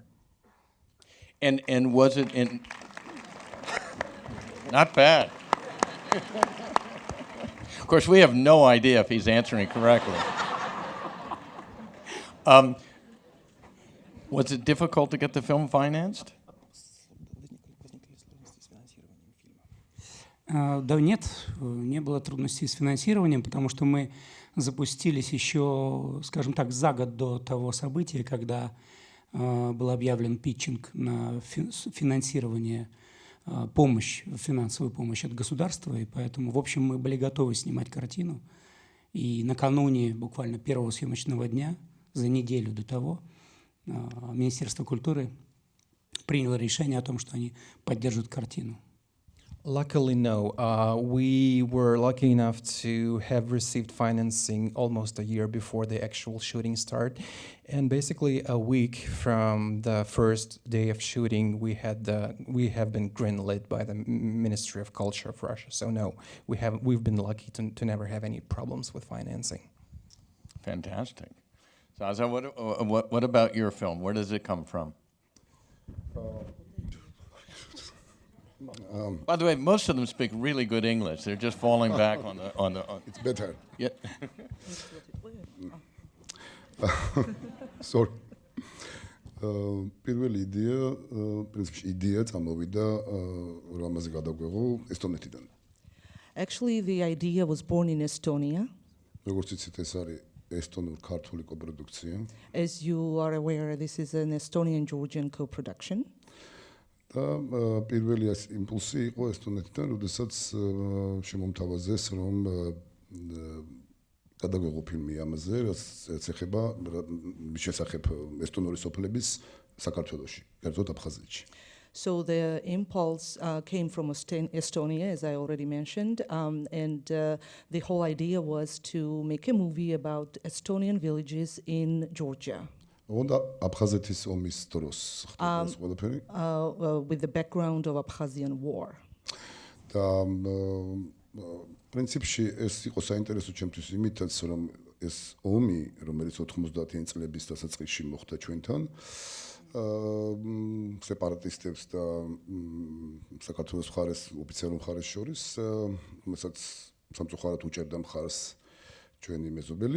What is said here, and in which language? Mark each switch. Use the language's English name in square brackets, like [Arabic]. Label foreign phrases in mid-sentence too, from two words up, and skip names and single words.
[English] And was it in... Not bad. Of course, we have no idea if he's answering correctly. Was it difficult to get the film financed? [Russian] Да нет, не было трудностей с финансированием, потому что мы запустились еще, скажем так, за год до того события, когда был объявлен питчинг на финансирование, финансовую помощь от государства, и поэтому, в общем, мы были готовы снимать картину. И накануне буквально первого съемочного дня, за неделю до того, Министерство культуры приняло решение о том, что они поддержат картину. [English] Luckily, no. We were lucky enough to have received financing almost a year before the actual shooting start. And basically a week from the first day of shooting, we have been greenlit by the Ministry of Culture of Russia. So no, we've been lucky to never have any problems with financing. Fantastic. Zaza, what about your film? Where does it come from? By the way, most of them speak really good English. They're just falling back on the. It's better. Yeah. Sorry. [Georgian] პირველი იდეა, პრინციპში იდეა წამოვიდა რამაზე გადაგვეღო ესტონეთიდან. [English] Actually, the idea was born in Estonia. [Georgian] როგორც იცით, ეს არის ესტონურ-ქართული კოპროდუქცია. [English] As you are aware, this is an Estonian-Georgian co-production. [Georgian] და პირველი იმპულსი იყო ესტონეთიდან, როდესაც შემომთავაზეს, რომ გადაგვეღო ფილმი ამაზე, რაც ეხება მის შესახებ ესტონური სოფლების საქართველოში, კერძოდ აფხაზეთში. [English] So the impulse came from Estonia, as I already mentioned, and the whole idea was to make a movie about Estonian villages in Georgia. with the background of Abkhazian war. [Georgian] პრინციპში ეს იყო საინტერესო ჩემთვის იმითაც, რომ ეს ომი, რომელიც 90-იან წლების დასაწყისში მოხდა ჩვენთან, სეპარატისტებს და საქართველოს მხარეს, ოფიციალურ მხარეს შორის, რომელსაც სამწუხაროდ უჭერდა მხარს ჩვენი მეზობელი.